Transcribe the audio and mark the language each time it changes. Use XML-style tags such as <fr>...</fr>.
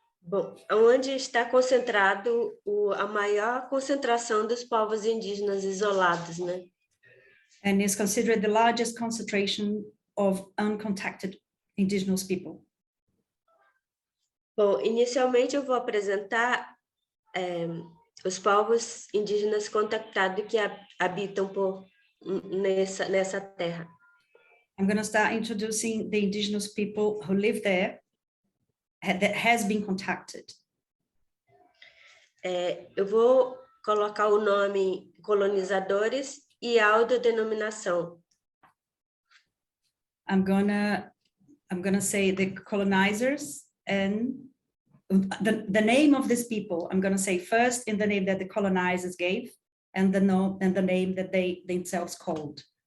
<pt>Bom, onde está concentrado a maior concentração dos povos indígenas isolados, né?</pt> <en>And is considered the largest concentration of uncontacted indigenous people.</en> <pt>Bom, inicialmente eu vou apresentar os povos indígenas contactados que habitam nessa terra.</pt> <en>I'm going to start introducing the indigenous people who live there, that has been contacted.</en> <pt>Eu vou colocar o nome colonizadores e autodenominação.</pt> <en>I'm gonna say the colonizers and the name of these people. I'm gonna say first in the name that the colonizers gave and the name that they themselves called.</en>